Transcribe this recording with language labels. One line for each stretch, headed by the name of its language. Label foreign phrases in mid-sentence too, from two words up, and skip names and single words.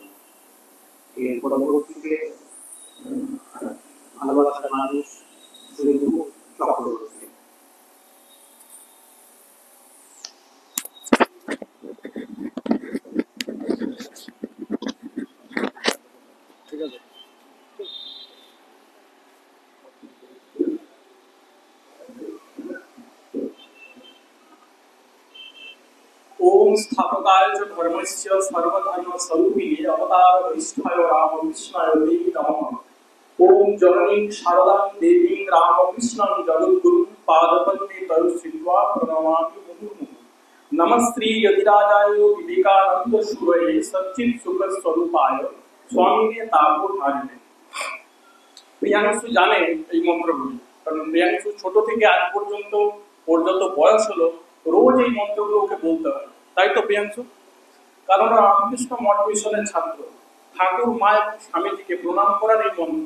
Bangla: এর পরবর্তীতে ভালোবাসার মানুষ শুধু চক্রবর্তী। ঠিক আছে।
Sanskrit: ओम स्थापकाय च धर्मस्य सर्वधर्म स्वरूपिणे अवतार वरिष्ठाय रामकृष्णाय देवी नमः। ओम जननीं शारदां देवीं रामकृष्णं जगद्गुरुं पादपद्मे तयोः श्रीत्वा प्रणमामि मुहुर्मुहुः। नमः श्री यतिराजाय विवेकानंद सूरये सच्चित् सुख स्वरूपाय स्वामिने तापोधारिणे।
Bangla: প্রিয়াংশু জানে এই মন্ত্রগুলি, কারণ প্রিয়াংশু ছোট থেকে আজ পর্যন্ত ওর যত বয়স হলো রোজ এই মন্ত্রগুলো ওকে বলতে হয়, তাই তো প্রিয়াংশু? কারণ রামকৃষ্ণ মঠ মিশনের ছাত্র, ঠাকুর মা এবং স্বামীজিকে প্রণাম করার এই মন্ত্র।